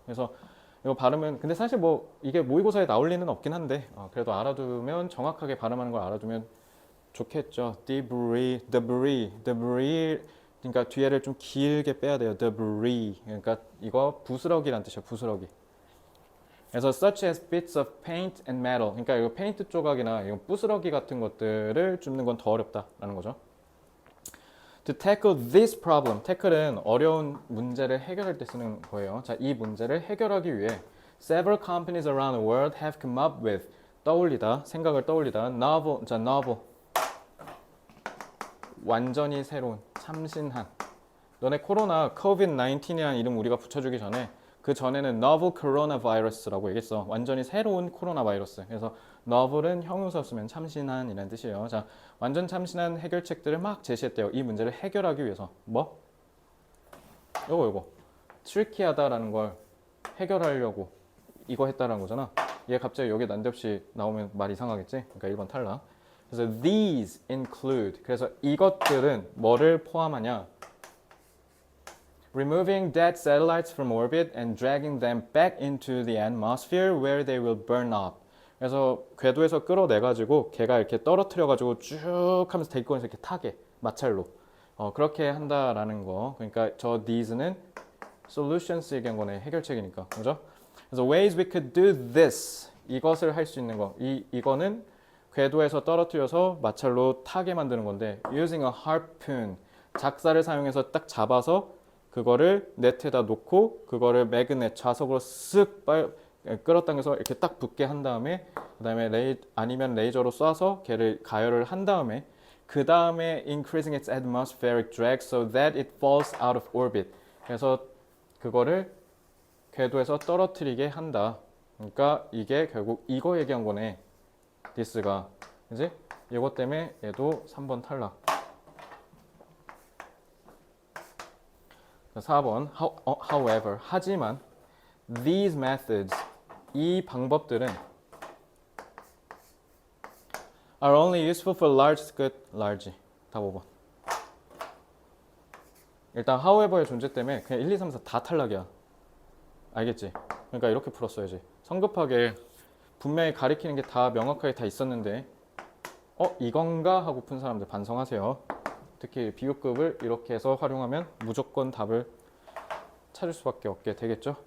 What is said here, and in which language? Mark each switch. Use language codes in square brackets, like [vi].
[ko] 그래서 이거 발음은 근데 사실 뭐 이게 모의고사에 나올 리는 없긴 한데 그래도 알아두면 정확하게 발음하는 걸 알아두면 좋겠죠. [en] debris. [ko] 그러니까 뒤에를 좀 길게 빼야 돼요. [en] debris. [ko] 그러니까 이거 부스러기란 뜻이에요. 부스러기. 그래서 [en] such as bits of paint and metal. [ko] 그러니까 이거 페인트 조각이나 이거 부스러기 같은 것들을 줍는 건 더 어렵다라는 거죠. [en] To tackle this problem. [ko] tackle은 어려운 문제를 해결할 때 쓰는 거예요. 자, 이 문제를 해결하기 위해 [en] several companies around the world have come up with [ko] 떠올리다, 생각을 떠올리다 [en] novel. [ko] 자, novel. 완전히 새로운, 참신한. 너네 코로나, COVID-19이라는 이름 우리가 붙여주기 전에 그 전에는 novel coronavirus라고 얘기했어. 완전히 새로운 코로나 바이러스. 그래서 novel은 형용사 쓰면 참신한이라는 뜻이에요. 자, 완전 참신한 해결책들을 막 제시했대요. 이 문제를 해결하기 위해서. 뭐? 요거. 트리키하다라는 걸 해결하려고 이거 했다라는 거잖아. 얘 갑자기 여기 난데없이 나오면 말 이상하겠지? 그러니까 1번 탈락. 그래서 [en] these include. [ko] 그래서 이것들은 뭐를 포함하냐? [en] Removing dead satellites from orbit and dragging them back into the atmosphere where they will burn up. [ko] 그래서 궤도에서 끌어내가지고 걔가 이렇게 떨어뜨려가지고 쭉 하면서 대기권에서 이렇게 타게 마찰로 그렇게 한다라는 거. 그러니까 저 these는 solutions 얘기한 거네. 해결책이니까. 그죠? [en] 그래서 ways we could do this. [ko] 이것을 할 수 있는 거. 이거는 궤도에서 떨어뜨려서 마찰로 타게 만드는 건데 [en] using a harpoon. [ko] 작사를 사용해서 딱 잡아서 그거를 네트에다 놓고 그거를 매그넷 자석으로 쓱 끌어당겨서 이렇게 딱 붙게 한 다음에 그다음에 아니면 레이저로 쏴서 걔를 가열을 한 다음에 그 다음에 [en] increasing its atmospheric drag so that it falls out of orbit. [ko] 그래서 그거를 궤도에서 떨어뜨리게 한다. 그러니까 이게 결국 이거 얘기한 거네. this가. 그지? 이것 때문에 얘도 3번 탈락. 4번 [en] however [ko] 하지만 [en] these methods [ko] 이 방법들은 [en] are only useful for large [ko] 답 5번. 일단 however의 존재 때문에 그냥 1, 2, 3, 4 다 탈락이야. 알겠지? 그러니까 이렇게 풀었어야지. 성급하게 분명히 가리키는 게 다 명확하게 다 있었는데 이건가 하고 푼 사람들 반성하세요. 특히 비교급을 이렇게 해서 활용하면 무조건 답을 찾을 수밖에 없게 되겠죠.